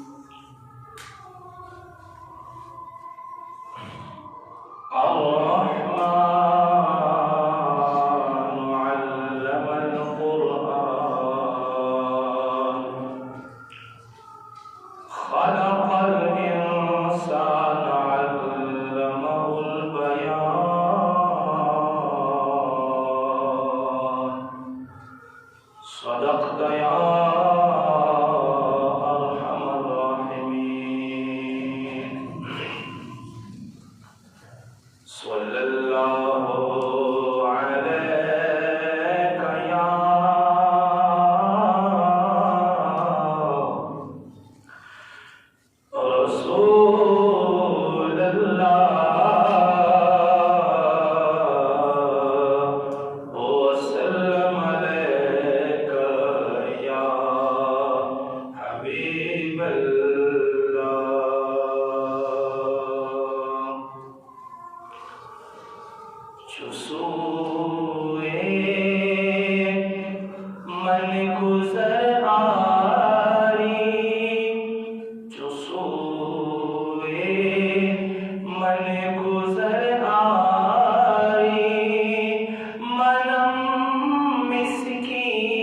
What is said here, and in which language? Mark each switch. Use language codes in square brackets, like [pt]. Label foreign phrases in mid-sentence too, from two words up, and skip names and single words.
[ar] الرحمن علم القرآن خلق الإنسان علمه البيان. صدقت يا أرحم الراحمين. صلى الله عليك يا رسول الله وسلم عليك يا حبيب الله. [fa] چو سوی من گذر آری، چو سوی من گذر آری، منم مسکین